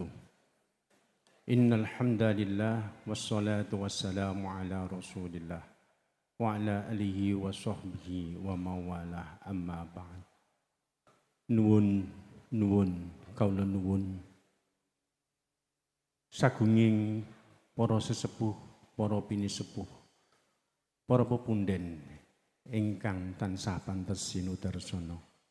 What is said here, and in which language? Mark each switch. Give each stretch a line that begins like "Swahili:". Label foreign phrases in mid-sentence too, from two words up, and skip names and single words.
Arabic: إن الحمد لله والصلاة والسلام على رسول الله وعلى آله وصحبه ومن والاه أما بعد.
Javanese: Nuwun kaula nuwun sagunging para sesepuh, para pinisepuh, para pepunden ingkang tansah pantes sinudarsana.